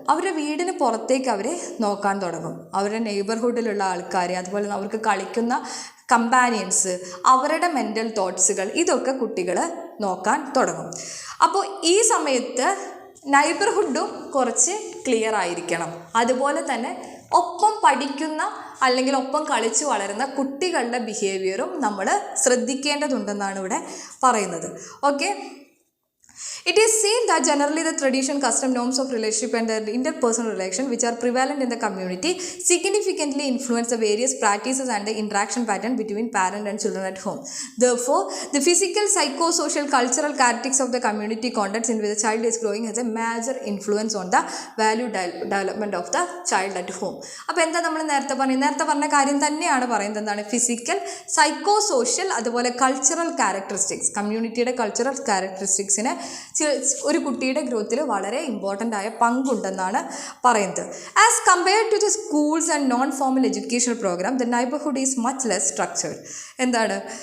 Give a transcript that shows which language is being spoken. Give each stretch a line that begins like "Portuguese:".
Malayalam: അവരുടെ വീടിന് പുറത്തേക്ക് അവർ നോക്കാൻ തുടങ്ങും. അവരുടെ നെയ്ബർഹുഡിലുള്ള ആൾക്കാർ, അതുപോലെ അവർക്ക് കളിക്കുന്ന കമ്പാനിയൻസ്, അവരുടെ മെൻ്റൽ തോട്ട്സുകൾ, ഇതൊക്കെ കുട്ടികൾ നോക്കാൻ തുടങ്ങും. അപ്പോൾ ഈ സമയത്ത് നൈബർഹുഡും കുറച്ച് ക്ലിയർ ആയിരിക്കണം. അതുപോലെ തന്നെ ഒപ്പം പഠിക്കുന്ന അല്ലെങ്കിൽ ഒപ്പം കളിച്ച് വളരുന്ന കുട്ടികളുടെ ബിഹേവിയറും നമ്മൾ ശ്രദ്ധിക്കേണ്ടതുണ്ടെന്നാണ് ഇവിടെ പറയുന്നത്. Okay,
English: It is seen that generally the tradition, custom, norms of relationship and the interpersonal relation which are prevalent in the community significantly influence the various practices and the interaction pattern between parent and children at home. Therefore, the physical, psychosocial, cultural characteristics of the community contexts in which the child is growing has a major influence on the value development of the child at home.
Malayalam: അപ്പോൾ എന്താ നമ്മൾ നേരത്തെ പറഞ്ഞ കാര്യം തന്നെയാണ് പറയുന്നത്. എന്താണ്? Physical, psychosocial, അതുപോലെ കൾച്ചറൽ ക്യാരക്ടറിസ്റ്റിക്സ്, കമ്മ്യൂണിറ്റിയുടെ കൾച്ചറൽ ക്യാരക്ടറിസ്റ്റിക്സിനെ ഒരു കുട്ടിയുടെ ഗ്രോത്തിൽ വളരെ ഇമ്പോർട്ടൻ്റ് ആയ പങ്കുണ്ടെന്നാണ് പറയുന്നത്.
English: As compared to the schools and non formal educational program the neighbourhood is much less structured.
Malayalam: എന്താണ്?